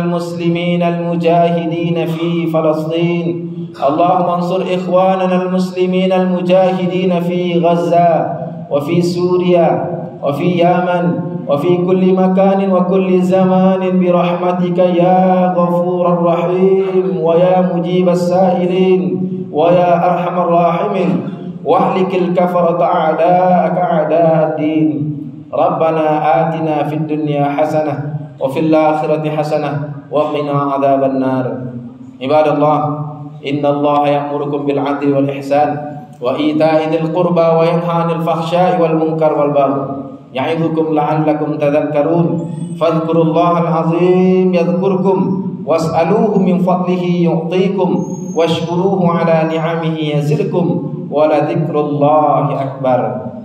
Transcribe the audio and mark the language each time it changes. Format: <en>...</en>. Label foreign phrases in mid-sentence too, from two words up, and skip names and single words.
<ar>المسلمين المجاهدين في فلسطين، اللهم انصر إخواننا المسلمين المجاهدين في غزة وفي سوريا وفي اليمن وفي كل مكان وكل زمان برحمتك يا غفور الرحيم ويا مجيب السائلين ويا أرحم الراحمين وأهلك الكفرة أعداءك أعداء الدين. ربنا آتنا في الدنيا حسنة وفي الآخرة حسنة وقنا عذاب النار. عباد الله، إن الله يأمركم بالعدل والإحسان وإيتاء ذي القربى وينهى عن الفحشاء والمنكر والبغي يعظكم لعلكم تذكرون. فاذكروا الله العظيم يذكركم واسألوه من فضله يعطكم واشكروه على نعمه يزدكم ولذكر الله أكبر.</ar>